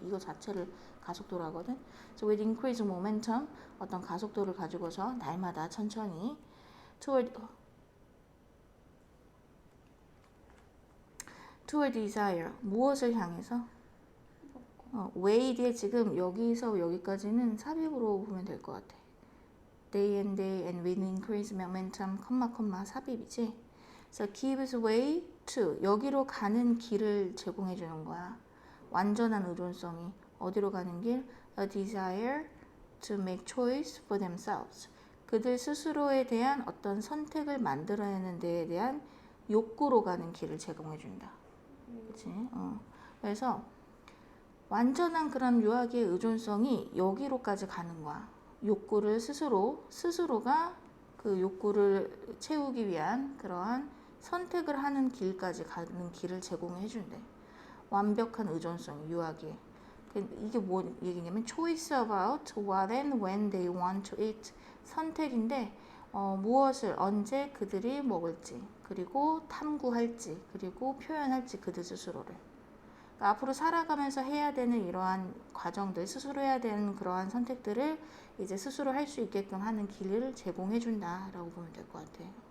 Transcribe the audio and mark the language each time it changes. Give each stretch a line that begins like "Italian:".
Korean: 이거 자체를 가속도라거든.
English: So with increased momentum,
Korean: 어떤 가속도를 가지고서 날마다 천천히
English: toward desire,
Korean: 무엇을 향해서? way 뒤에 지금 여기서 여기까지는 삽입으로 보면 될 것 같아.
English: day and with increased momentum,
Korean: 삽입이지.
English: So gives way to,
Korean: 여기로 가는 길을 제공해 주는 거야. 완전한 의존성이 어디로 가는 길?
English: A desire to make choice for themselves.
Korean: 그들 스스로에 대한 어떤 선택을 만들어내는 데에 대한 욕구로 가는 길을 제공해 준다. 그렇지? 그래서 완전한 그런 유아기의 의존성이 여기로까지 가는 거야. 욕구를 스스로가 그 욕구를 채우기 위한 그러한 선택을 하는 길까지 가는 길을 제공해 준대. 완벽한 의존성, 유아기. 이게 뭐 얘기냐면
English: choice about what and when they want to eat.
Korean: 선택인데 무엇을 언제 그들이 먹을지, 그리고 탐구할지, 그리고 표현할지 그들 스스로를. 그러니까 앞으로 살아가면서 해야 되는 이러한 과정들, 스스로 해야 되는 그러한 선택들을 이제 스스로 할 수 있게끔 하는 길을 제공해 준다라고 보면 될 것 같아.